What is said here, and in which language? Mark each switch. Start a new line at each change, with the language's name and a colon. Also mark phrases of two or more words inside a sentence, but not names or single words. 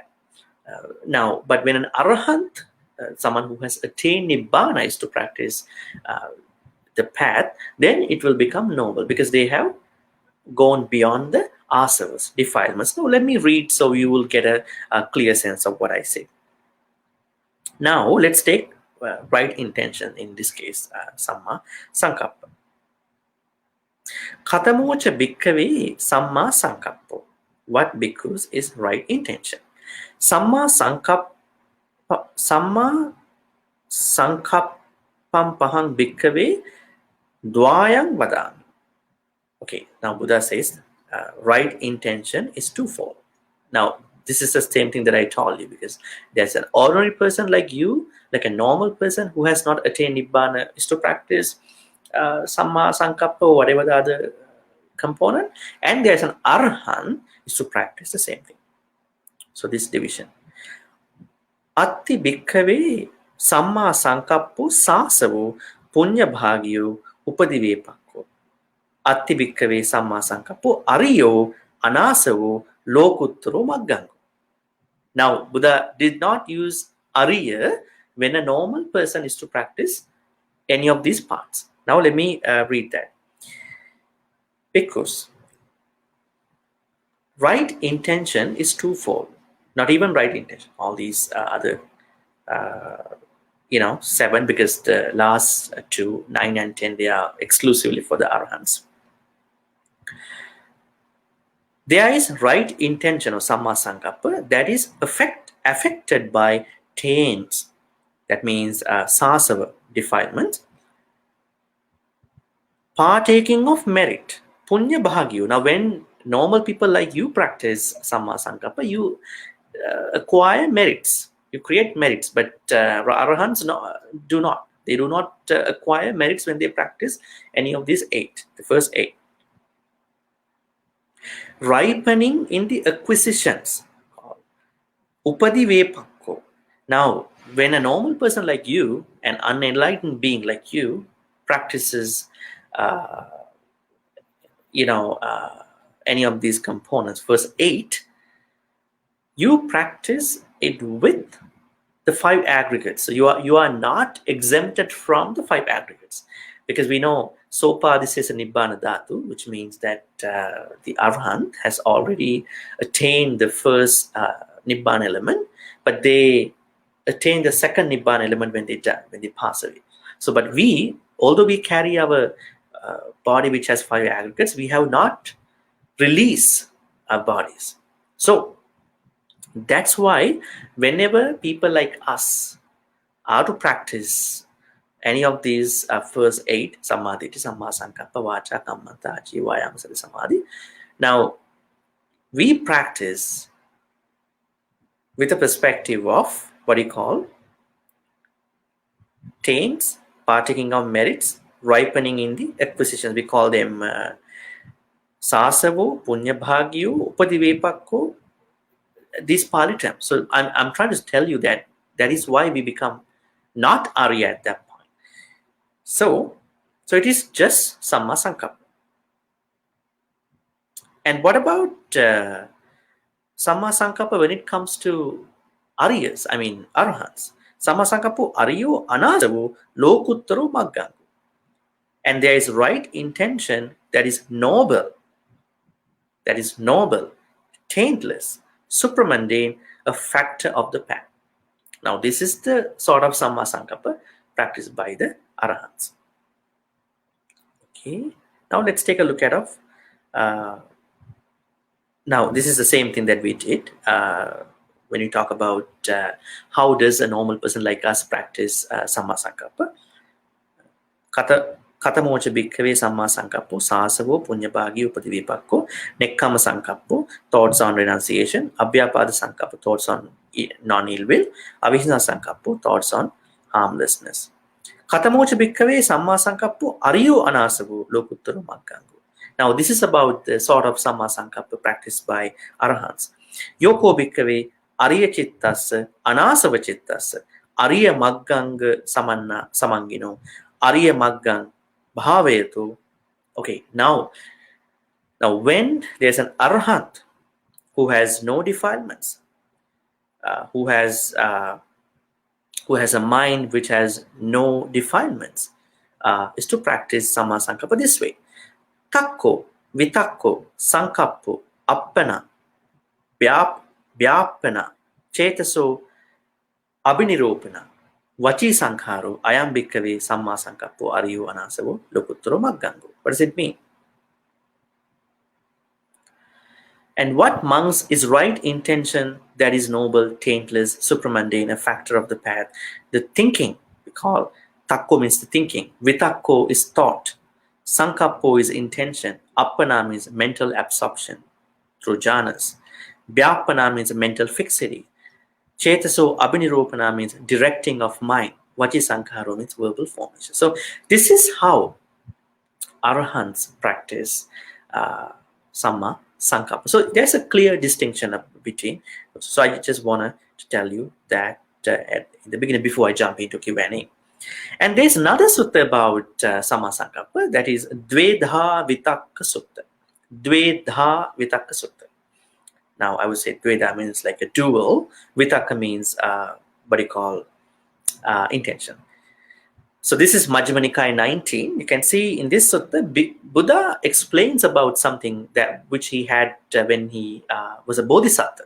English: Now, but when an Arahant, someone who has attained Nibbana, is to practice the path, then it will become noble, because they have gone beyond the asavas, defilements. Now, let me read so you will get a clear sense of what I say. Now, let's take right intention, in this case, sammā-sankappa.
Pali: Katamocha bhikkhave sammā-sankappo.
English: What bhikkhus is right intention?
Pali: Sammā-sankappa, sammā-sankappam pahang bhikkhave dvayang vadami.
English: Okay, now Buddha says right intention is twofold. Now, this is the same thing that I told you, because there's an ordinary person like you, like a normal person who has not attained Nibbana, is to practice sammā-sankappa, whatever the other component, and there's an Arahant is to practice the same thing. So this division.
Pali: Atti bhikkhave sammā-sankappo sāsavo punya bhāgyo upadivepakko. Atti bhikkhave sammā-sankappo ariyo anāsavo lokuttaro maggango.
English: Now, Buddha did not use Arya when a normal person is to practice any of these parts. Now, let me read that. Because right intention is twofold. Not even right intention. All these other, 7, because the last 2, 9 and 10, they are exclusively for the Arhants. There is right intention or sammā-sankappo that is affected by taints. That means sāsava, defilement. Partaking of merit,
Pali: punya bhagyu.
English: Now, when normal people like you practice sammā-sankappo, you acquire merits. You create merits, but Arahants do not. They do not acquire merits when they practice any of these 8, the first 8. Ripening in the acquisitions, upadi-vepakko. Now, when a normal person like you, an unenlightened being like you, practices any of these components, first 8, you practice it with the 5 aggregates. So you are not exempted from the 5 aggregates, because we know
Pali: sopadisesa nibbana dhatu,
English: which means that the Arhant has already attained the first nibbana element, but they attain the second nibbana element when they die, when they pass away. So, but we, although we carry our body which has 5 aggregates, we have not released our bodies. So that's why whenever people like us are to practice any of these first 8,
Pali: samadhi, sammā-sankappa, vāca, kammanta, ajiva, vayama, sati, samadhi,
English: now we practice with a perspective of what you call taints, partaking of merits, ripening in the acquisitions. We call them
Pali: sāsavo, punya-bhagyu, upadi-vepakko,
English: these Pali terms. So I'm trying to tell you that is why we become not Arya at that point. So it is just sammā-sankappo. And what about sammā-sankappo when it comes to Aryas, I mean Arhants?
Pali: Sammā-sankappo Aryo anāsavo lokuttaro maggango.
English: And there is right intention that is noble, taintless, supramundane, a factor of the path. Now, this is the sort of sammā-sankappa practiced by the Arahants. Okay. Now, let's take a look at now, this is the same thing that we did when we talk about how does a normal person like us practice sammā-sankappa.
Pali: Katamocha bhikkhave sammā-sankappo, sāsavo, punya-bhagyu, upadi-vepakko, nekkhamma-sankappo,
English: thoughts on renunciation, abhyapada-sankappo, thoughts on non-ill will, avihinna-sankappo, thoughts on harmlessness.
Pali: Katamocha bhikkhave sammā-sankappo, aryo anāsavo, lokuttaro maggango.
English: Now, this is about the sort of sammā-sankappa practiced by Arahants.
Pali: Yoko bhikkhave arya chittassa, anāsava chittassa, arya magganga samangino, arya maggang bhavetu.
English: Okay, now when there's an Arahant who has no defilements, who has a mind which has no defilements, is to practice sammā-sankappa this way.
Pali: Takko, vitakko, sankappo, appana, vyapana, chetaso, abhiniropana, vaci sankharo, ayam bhikkhave sammā-sankappo aryo anāsavo lokuttaro maggango.
English: What does it mean? And what monks is right intention that is noble, taintless, supramundane, a factor of the path. The thinking, we call takko means the thinking, vitakko is thought, sankappo is intention, appana means mental absorption through jhanas, vyapana means mental fixity,
Pali: chetaso abhiniropana
English: means directing of mind,
Pali: vaci sankharo
English: means verbal formation. So this is how Arahants practice sammā-sankappa. So there's a clear distinction between. So I just want to tell you that at the beginning before I jump into Q&A. And there's another sutta about sammā-sankappa, that is Dvedha Vitakka Sutta. Dvedha Vitakka Sutta. Now I would say Dveda means like a dual. Vitaka means what you call intention. So this is Majjhima Nikaya 19. You can see in this sutta, Buddha explains about something that which he had when he was a bodhisattva.